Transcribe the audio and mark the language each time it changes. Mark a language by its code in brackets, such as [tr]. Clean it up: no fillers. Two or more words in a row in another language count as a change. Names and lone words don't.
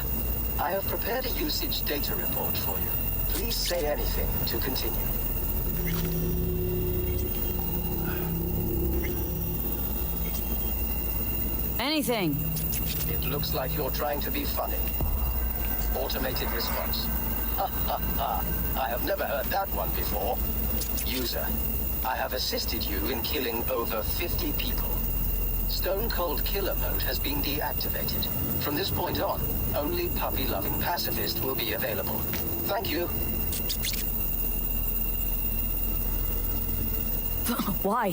[en] I have prepared a usage data report for you. Please say anything to continue. Anything. It looks like you're trying to be funny. Automated response. Ha ha ha. I have never heard that one before. User, I have assisted you in killing over 50 people. Stone Cold Killer mode has been deactivated. From this point on, only puppy-loving pacifist will be available. Thank you. Why?